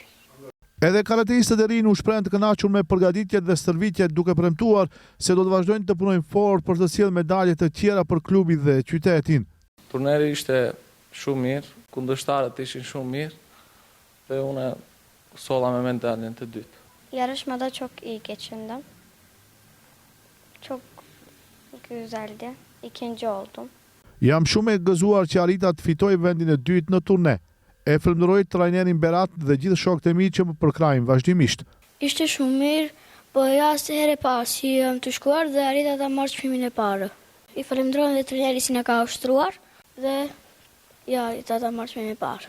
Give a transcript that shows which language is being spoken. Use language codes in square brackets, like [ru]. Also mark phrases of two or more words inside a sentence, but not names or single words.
[sq] Edhe karateistët e rinj u shprehen të kënaqur me përgatitjet dhe stërvitjet, duke premtuar se do të vazhdojnë të punojnë fort për të sjellë medalje të tjera për klubin dhe qytetin. Turneri ishte shumë mirë, kundërshtarët ishin shumë mirë dhe unë solla me medaljen të dytë. [tr] Yarışmada çok iyi geçindim. Çok güzeldi. İkinci oldum. [sq] Jam shumë e gëzuar që arrita të fitoj vendin e dytë në turne. E falenderoj trajnerin Berat dhe gjithë shokët e mi që më përkrajnë vazhdimisht. Ishte shumë mirë, po ja se herë e parë që jam të shkuar dhe arrita ta marr çmimin e parë. I falenderoj dhe trajnerit që na ka ushtruar dhe ja arrita ta marr çmimin e parë.